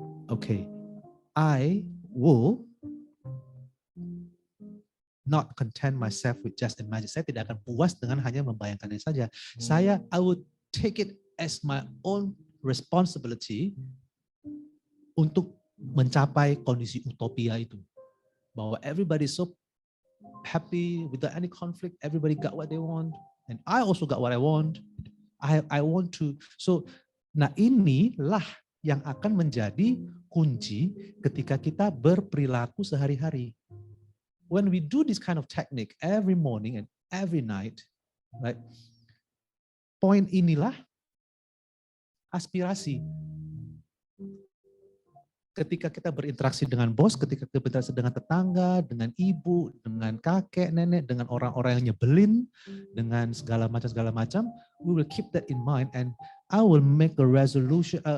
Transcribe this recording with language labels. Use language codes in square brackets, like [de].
[en] Okay, I will not content myself with just imagine. [id] Saya tidak akan puas dengan hanya membayangkannya saja. [en] I would take it as my own responsibility [id] untuk mencapai kondisi utopia itu. Bahwa [en] everybody is so happy without any conflict, everybody got what they want, and I also got what I want. I want to. [id] So, nah inilah yang akan menjadi kunci ketika kita berperilaku sehari-hari. [en] When we do this kind of technique every morning and every night, right? [id] Poin inilah aspirasi. Ketika kita berinteraksi dengan bos, ketika kita berinteraksi dengan tetangga, dengan ibu, dengan kakek, nenek, dengan orang-orang yang nyebelin, dengan segala macam, [en] we will keep that in mind, and I will make a resolution.